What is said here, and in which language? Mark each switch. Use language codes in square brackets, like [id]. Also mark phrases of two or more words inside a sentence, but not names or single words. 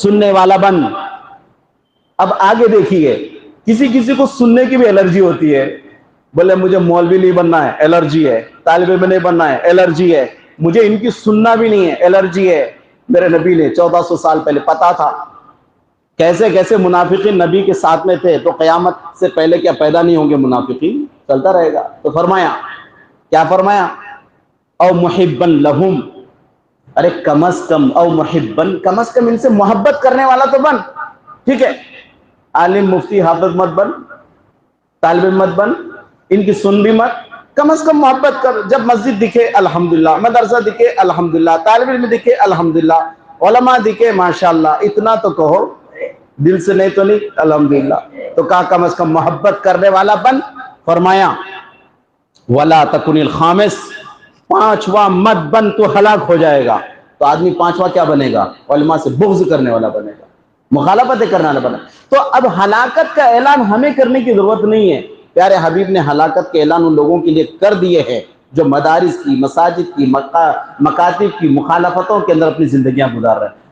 [ur] سننے والا بن, اب آگے دیکھیے، کسی کسی کو سننے کی بھی الرجی ہوتی ہے، بولے مجھے مولوی نہیں بننا ہے، الرجی ہے، طالب علم نہیں بننا ہے، الرجی ہے، مجھے ان کی سننا بھی نہیں ہے، الرجی ہے۔ میرے نبی نے 1400 سال پہلے پتا تھا کیسے کیسے منافقین نبی کے ساتھ میں تھے، تو قیامت سے پہلے کیا پیدا نہیں ہوں گے منافقین؟ چلتا رہے گا۔ تو فرمایا، کیا فرمایا؟ [ar] او محبن لہم، [ur] ارے کم از کم، [ar] او محبن، [ur] کم از کم ان سے محبت کرنے والا تو بن، ٹھیک ہے؟ عالم مفتی حافظ مت بن، طالب علم مت بن، ان کی سن بھی مت، کم از کم محبت کر۔ جب مسجد دکھے الحمدللہ، مدرسہ دکھے الحمدللہ، طالب علم دکھے الحمدللہ، علماء دکھے ماشاءاللہ، اتنا تو کہو، دل سے نہیں تو نہیں الحمدللہ، تو کہا کم از کم محبت کرنے والا بن۔ [ar] فرمایا وَلَا تَكُنِ الْخَامِسِ، [ur] پانچواں مت بن تو ہلاک ہو جائے گا۔ تو آدمی پانچواں کیا بنے گا؟ علماء سے بغض کرنے والا بنے گا، مخالفتیں کرنے والا بنے گا۔ تو اب ہلاکت کا اعلان ہمیں کرنے کی ضرورت نہیں ہے، پیارے حبیب نے ہلاکت کے اعلان ان لوگوں کے لیے کر دیے ہیں جو مدارس کی، مساجد کی، مکاتب کی مخالفتوں کے اندر اپنی زندگیاں گزار رہے ہیں۔